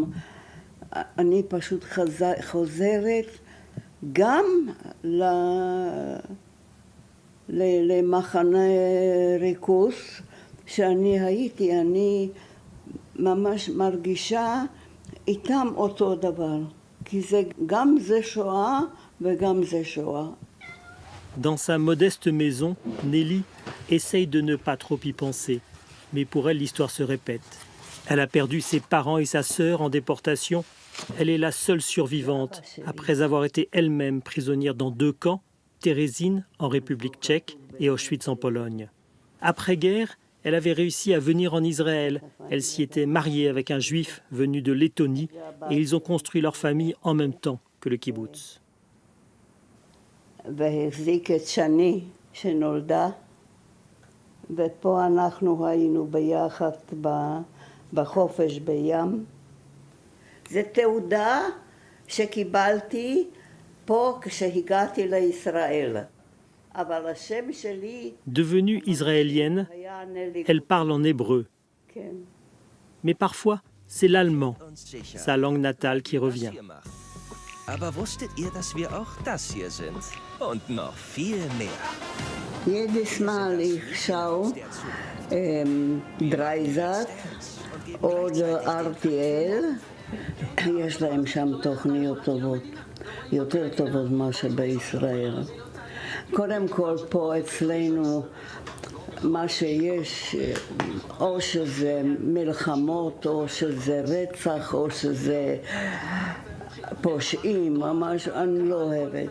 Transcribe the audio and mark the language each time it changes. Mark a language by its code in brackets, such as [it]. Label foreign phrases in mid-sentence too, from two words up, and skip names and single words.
[he] אני פשוט חוזרת גם למחנה ריכוז שאני הייתי, אני ממש מרגישה איתם אותו דבר, כי זה גם זה שואה וגם זה שואה. [fr] Dans sa modeste maison, Nelly essaye de ne pas trop y penser. Mais pour elle, l'histoire se répète. Elle a perdu ses parents et sa sœur en déportation Elle est la seule survivante, après avoir été elle-même prisonnière dans 2 camps, Terezín en République tchèque et Auschwitz en Pologne. Après-guerre, elle avait réussi à venir en Israël. Elle s'y était mariée avec un juif venu de Lettonie et ils ont construit leur famille en même temps que le kibbutz. [he] והחזיק את שני שנולדה, ופה אנחנו היינו ביחד בחופש בים. זו תעודה שקיבלתי פה כשהגעתי לישראל. אבל השם שלי... [fr] Devenue israélienne, elle parle en hébreu. [he] כן. [fr] Mais parfois, c'est l'allemand, sa langue natale, qui revient. [de] Aber wusstet ihr, dass wir auch das hier sind? Und noch viel mehr. Jedes Mal ich schaue דרייזאט oder RTL, [he] יש להם שם תוכניות טובות, יותר טובות ממה שבישראל. קודם כל פה אצלנו מה שיש, או שזה מלחמות, או שזה רצח, או שזה פושעים, ממש, אני לא אוהבת.